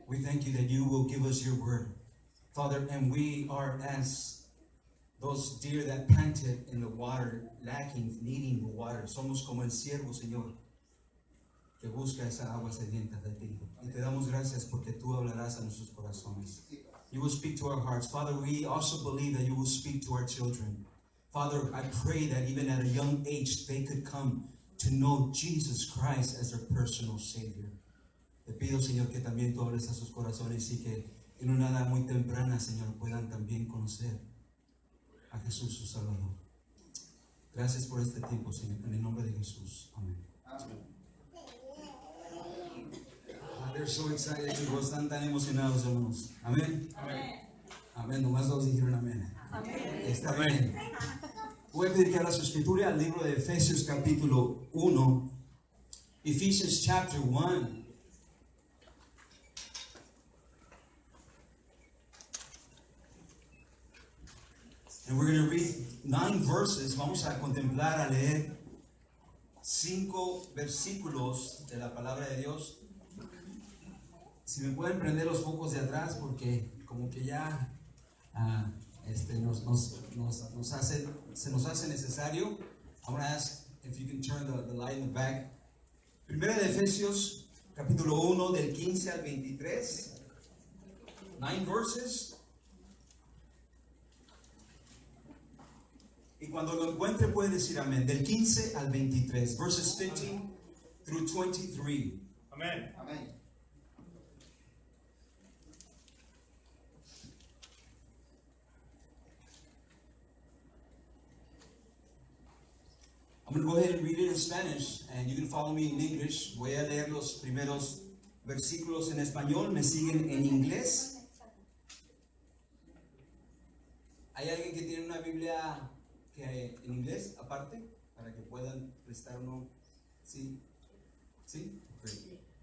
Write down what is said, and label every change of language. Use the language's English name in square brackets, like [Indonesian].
[English] We thank you that you will give us your word, Father, and we are as those deer that panted in the water, lacking, needing the water. [Spanish] Somos como el ciervo, Señor, que busca esa agua sedienta de ti. Y te damos gracias porque tú hablarás a nuestros corazones. [English] You will speak to our hearts. Father, we also believe that you will speak to our children. Father, I pray that even at a young age, they could come to know Jesus Christ as their personal Savior. [Spanish] Te pido, Señor, que también tú hables a sus corazones y que en una edad muy temprana, Señor, puedan también conocer a Jesús, su Salvador. Gracias por este tiempo, Señor, en el nombre de Jesús. Amén. [English] They're so excited, [Spanish] chicos, están tan emocionados, hermanos. Amén. Amén. Nomás dos dijeron amén. Está bien. Voy a pedir que abra su escritura al libro de Efesios capítulo 1. [English] Ephesians chapter 1. And we're going to read 9 verses. [Spanish] Vamos a contemplar, a leer 5 versículos de la palabra de Dios. Si me pueden prender los focos de atrás, porque como que ya se nos hace necesario. [English] I'm going to ask if you can turn the light in the back. [Spanish] Primera de Efesios, capítulo 1, del 15 al 23. [English] 9 verses. [Spanish] Y cuando lo encuentre puede decir amén. Del 15 al 23. [English] Verses 15 through 23. Amen. [Spanish] Amén. [English] I'm going to go ahead and read it in Spanish, and you can follow me in English. [Spanish] Voy a leer los primeros versículos en español. Me siguen en inglés. ¿Hay alguien que tiene una Biblia en inglés aparte? Para que puedan prestar uno. ¿Sí? ¿Sí? Okay.